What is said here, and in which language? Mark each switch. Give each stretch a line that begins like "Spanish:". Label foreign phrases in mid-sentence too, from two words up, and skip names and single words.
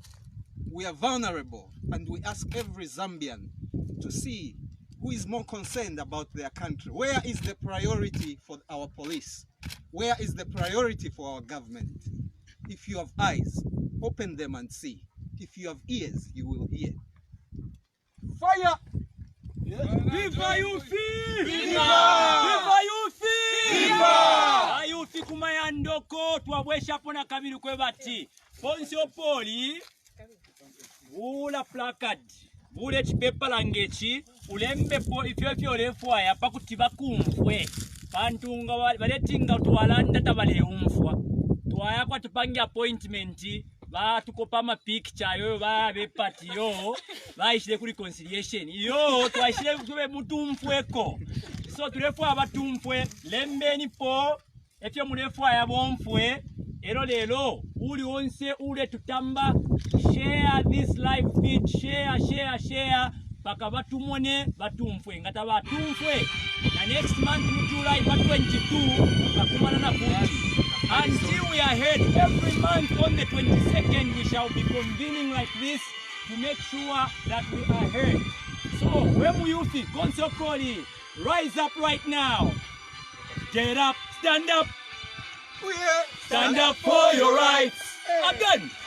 English: We are vulnerable, and we ask every Zambian to see who is more concerned about their country. Where is the priority for our police? Where is the priority for our government? If you have eyes, open them and see. If you have ears, you will hear. Fire! Viva Youthi! Viva! Viva Youthi! Viva!
Bemba: Youthi kumayandoko twabwesha pona kabiri kwe bati. Ponsio poli ula placard. Ule chipepa langechi ulembe po ifyo lefwa ya pakutiba kumfwe. Pantunga waletinga tuwalanda tabale umfwa. Tuwaya kwa tupangi appointment. Ba tukopa ma picture yo ba be party yo ba ishire kuri reconciliation yo twashire kube mutumfweko so tulefwa abatumfwe lembeni po efyo mulefwa ya bomfwe ero lelo uli onse ule tutamba
English: share this live feed share
Bemba: paka batumone batumfwe ngata batumfwe na
English: next month
Bemba: mu July 22 bakumana na futi.
English: Until we are heard every month on the 22nd, we shall be convening like this to make sure that we are heard. So, when we youth, Consokoli, rise up right now. Get up, stand up. Stand up for your rights.